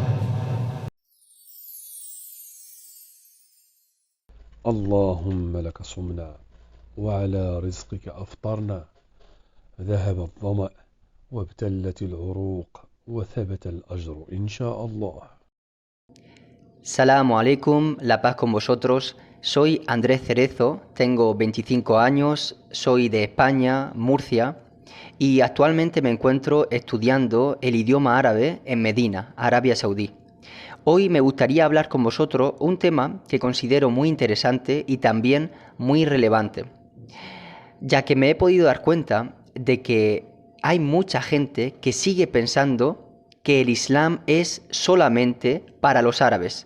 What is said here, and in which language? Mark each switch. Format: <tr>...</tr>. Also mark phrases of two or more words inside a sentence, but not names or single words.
<ar>اللهم لك صمنا وعلى رزقك أفطرنا، ذهب الظمأ وابتلت العروق وثبت الأجر إن شاء الله. السلام عليكم,</ar> <es>la paz con vosotros. Soy Andrés Cerezo, tengo 25 años, soy de España, Murcia, y actualmente me encuentro estudiando el idioma árabe en Medina, Arabia Saudí. Hoy me gustaría hablar con vosotros un tema que considero muy interesante y también muy relevante, ya que me he podido dar cuenta de que hay mucha gente que sigue pensando que el Islam es solamente para los árabes.</es>